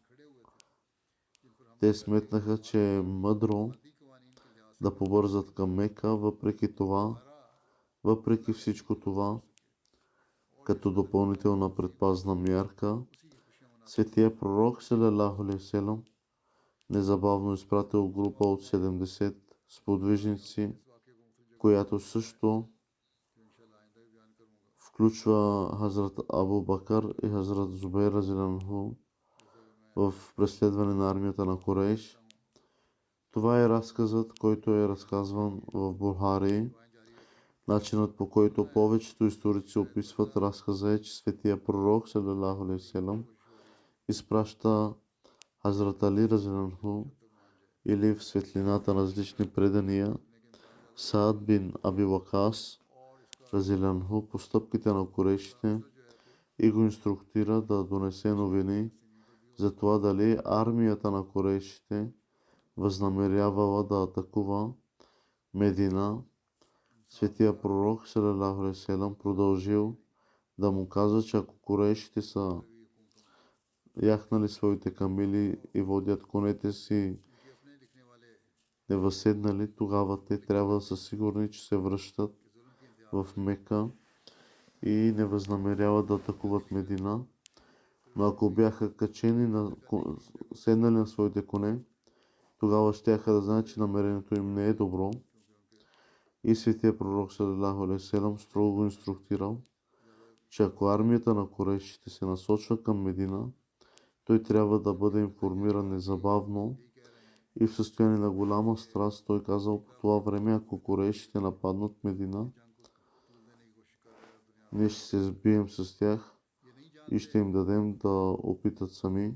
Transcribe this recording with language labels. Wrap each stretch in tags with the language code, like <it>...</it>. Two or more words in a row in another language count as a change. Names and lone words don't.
<bg>Те сметнаха, че е мъдро да побързат към Мека, въпреки всичко това, като допълнителна предпазна мярка, светия пророк</bg> <ar>صلى الله عليه وسلم</ar> <bg>незабавно изпратил група от 70 сподвижници, която също включва Хазрат Абу Бакър и Хазрат Зубейр разиланху в преследване на армията на Курейш. Това е разказът, който е разказван в Бухари. Начинът, по който повечето историци описват разказа, е, че светия пророк салалаху</bg> <ar>عليه وسلم</ar> <bg>изпраща Хазрат Али разиланху или в светлината на различни предания Саад бин Аби Вакас разиланху по стъпките на курейшите и го инструктира да донесе новини за това дали армията на курейшите възнамерявала да атакува Медина. Светия пророк</bg> <ar>صلى الله عليه وسلم</ar> <bg>продължил да му казва, че ако курейшите са яхнали своите камили и водят конете си невъзседнали, тогава те трябва да са сигурни, че се връщат в Мека и не възнамеряват да атакуват Медина. Но ако бяха качени, седнали на своите коне, тогава щяха да знаят, че намерението им не е добро. И светия пророк</bg> <ar>صلى الله عليه وسلم</ar> <bg>строго го инструктирал, че ако армията на курейшите се насочва към Медина, той трябва да бъде информиран незабавно и в състояние на голяма страст. Той казал, по това време, ако курейшите нападнат Медина, ние ще се сбием с тях и ще им дадем да опитат сами.</bg>